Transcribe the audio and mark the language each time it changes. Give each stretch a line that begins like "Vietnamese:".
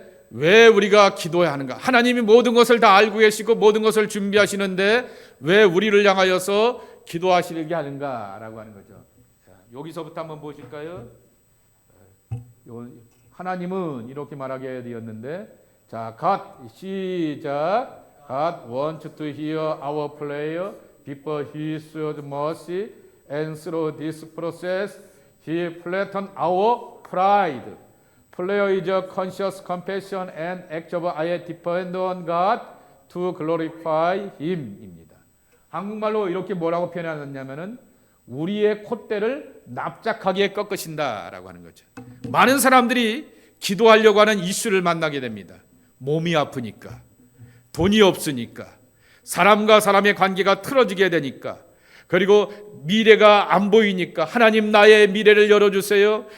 Korean: 왜 우리가 기도해야 하는가? 하나님이 모든 것을 다 알고 계시고 모든 것을 준비하시는데 왜 우리를 향하여서 기도하시게 하는가? 라고 하는 거죠. 자, 여기서부터 한번 보실까요? 하나님은 이렇게 말하게 되었는데, 자, God, 시작.
English: God wants to hear our prayer before He showed mercy, and through this process He flattened our pride. Prayer is a conscious confession and act of I depend on God to glorify Him
Korean: 입니다. 한국말로 이렇게 뭐라고 표현하느냐면은 우리의 콧대를 납작하게 꺾으신다라고 하는 거죠. 많은 사람들이 기도하려고 하는 이슈를 만나게 됩니다. 몸이 아프니까, 돈이 없으니까, 사람과 사람의 관계가 틀어지게 되니까, 그리고 미래가 안 보이니까 하나님 나의 미래를 열어주세요.